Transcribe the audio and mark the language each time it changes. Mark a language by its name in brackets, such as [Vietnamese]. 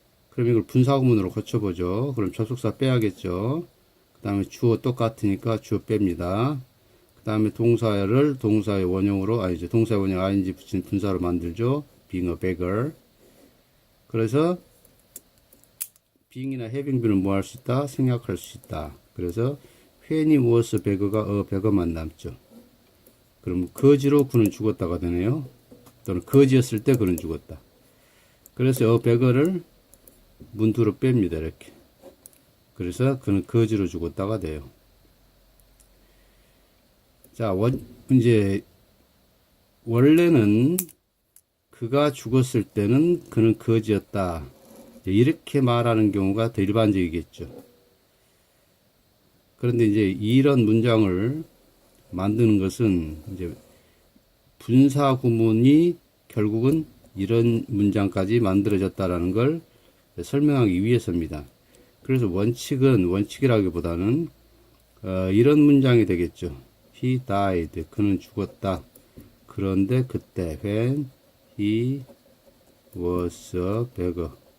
[Korean] 그럼 이걸 분사구문으로 고쳐보죠. 그럼 접속사 빼야겠죠. 그 다음에 주어 똑같으니까 주어 뺍니다. 그 다음에 동사를 동사의 원형으로, 동사의 원형 ing 붙인 분사로 만들죠. [English] being a beggar. [Korean] 그래서 being이나 having be는 뭐 할 수 있다? 생략할 수 있다. 그래서 [English] when he was a beggar [Korean] 가 beggar만 남죠. 그럼 거지로 그는 죽었다가 되네요. 또는 거지였을 때 그는 죽었다. 그래서 beggar를 문두로 뺍니다. 이렇게. 그래서 그는 거지로 죽었다가 돼요. 자, 이제 원래는 그가 죽었을 때는 그는 거지였다. 이렇게 말하는 경우가 더 일반적이겠죠. 그런데 이제 이런 문장을 만드는 것은 이제 분사 구문이 결국은 이런 문장까지 만들어졌다라는 걸 설명하기 위해서입니다. 그래서 원칙이라기보다는 이런 문장이 되겠죠. [English] He died. [Korean] 그는 죽었다. 그런데 그때 [English] when he was a beggar.